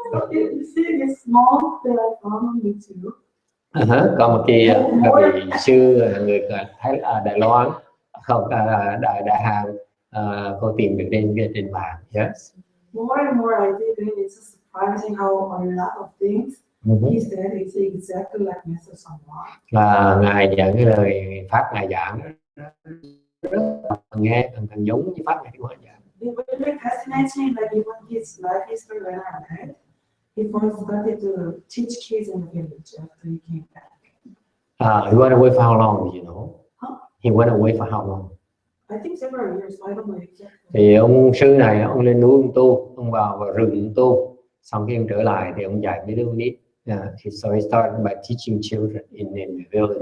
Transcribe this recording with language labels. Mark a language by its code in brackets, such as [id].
[en] You see this small that I found on YouTube. [vi] Còn một vị sư người Đài Loan, không Đại Hàn, cô tìm được trên mạng. [en] Yes. More and more I think it's surprising how a lot of things he said is exactly like Mr. Sangwa. [vi] Ngài giảng cái lời pháp ngài giảng nghe càng giống như pháp ngài giảng. [en] It really fascinates me that even his life history when I met, he first started to teach kids in the village after he came back. He went away for how long, do you know? Huh? He went away for how long? I think several years, I don't know exactly. [vi] Thì ông sư này, ông lên núi ông tu, ông vào rừng ông tu, xong khi ông trở lại thì ông dạy mấy đứa con nít. [en] So he started by teaching children in the villages.